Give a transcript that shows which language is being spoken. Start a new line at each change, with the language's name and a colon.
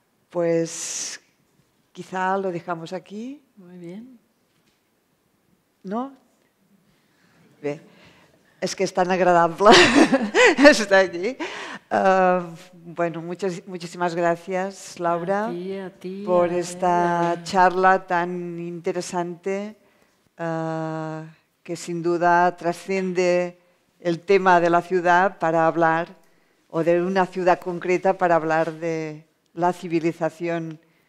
Spanish: Pues quizá lo dejamos aquí. Muy bien. ¿No?
Catalan: Bé, és que és tan agradable estar aquí.
Spanish: Bueno, muchísimas gracias, Laura, a ti, por esta charla tan interesante que sin duda trasciende el tema de la ciudad para hablar, o de una ciudad concreta para hablar de la civilización